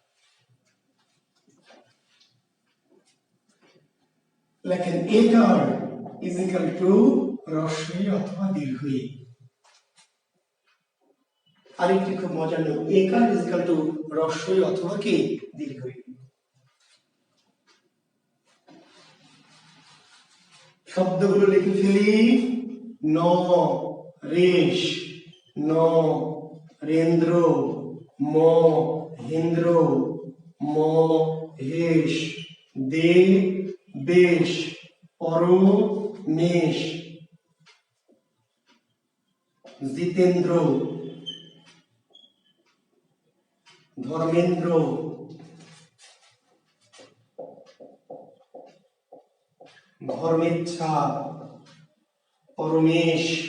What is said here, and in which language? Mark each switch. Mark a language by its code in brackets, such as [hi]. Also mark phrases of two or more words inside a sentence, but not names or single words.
[bn] লেখেন একার [en] is equal to [bn] রস্বই অথবা দীর্ঘই। আরেকটি খুব মজার নিয়ম, একার [en] is equal to [bn] রস্বই অথবা কি? দীর্ঘই। শব্দগুলো লিখে ফেলি। ন রেশ, ন রেন্দ্র, ম হেন্দ্র, ম হেশ, দে বেশ, পর মেষ, জিতেন্দ্র, ধর্মেন্দ্র, ধর্মেচ্ছা, পরমেশ,